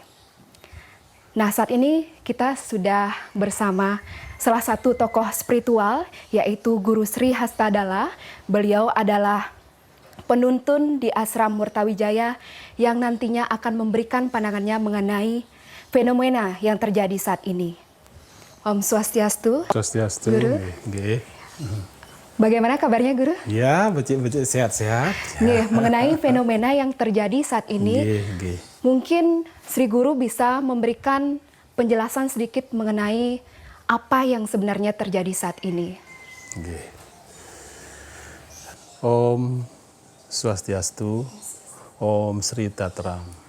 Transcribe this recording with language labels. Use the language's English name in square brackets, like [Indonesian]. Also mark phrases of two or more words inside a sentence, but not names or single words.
[Indonesian] Nah, saat ini kita sudah bersama salah satu tokoh spiritual, yaitu Guru Sri Hastadala. Beliau adalah penuntun di Ashram Murtawijaya yang nantinya akan memberikan pandangannya mengenai fenomena yang terjadi saat ini. [Balinese] Om Swastiastu. Swastiastu. [Indonesian] Guru. [Balinese] Nggih. [Indonesian] Bagaimana kabarnya, Guru? Ya, [Balinese] becik-becik sehat-sehat. Nggih, [Indonesian] mengenai fenomena yang terjadi saat ini, [Balinese] Nggih. [Indonesian] mungkin Sri Guru bisa memberikan penjelasan sedikit mengenai apa yang sebenarnya terjadi saat ini. [Balinese] Nggih. Om Swastiastu, Om Sri Tatram.